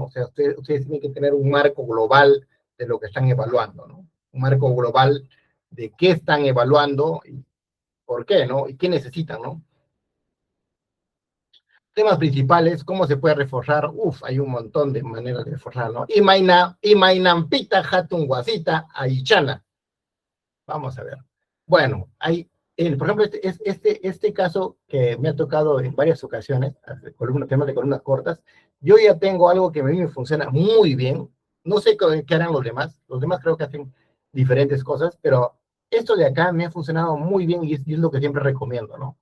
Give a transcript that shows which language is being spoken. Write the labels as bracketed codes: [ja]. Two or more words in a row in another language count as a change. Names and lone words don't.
[es] O sea, ustedes tienen que tener un marco global de lo que están evaluando, ¿no? Un marco global de qué están evaluando y por qué, ¿no? Y qué necesitan, ¿no? Temas principales, ¿cómo se puede reforzar? Uf, hay un montón de maneras de reforzar, ¿no? [qu] Imainampita hatun guasita aichana. [es] Vamos a ver. Bueno, por ejemplo, este caso que me ha tocado en varias ocasiones, temas de columnas cortas, yo ya tengo algo que a mí me funciona muy bien. No sé qué harán los demás creo que hacen diferentes cosas, pero esto de acá me ha funcionado muy bien y es lo que siempre recomiendo, ¿no?